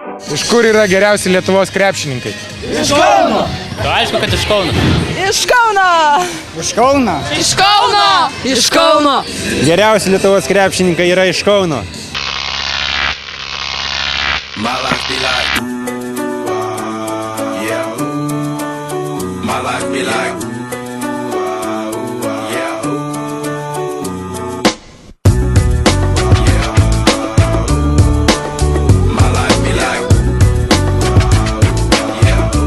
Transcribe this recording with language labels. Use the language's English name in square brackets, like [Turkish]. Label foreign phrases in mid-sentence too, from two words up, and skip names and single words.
[Lithuanian] Iš kur yra geriausi Lietuvos krepšininkai? Iš Kauno. Aišku, kad iš Kauno. Iš Kauno. Iš Kauno. Iš Kauno. Iš Kauno. Geriausi Lietuvos krepšininkai yra iš Kauno. [English] My life be like, yeah. My life be like, yeah. My life be like, yeah.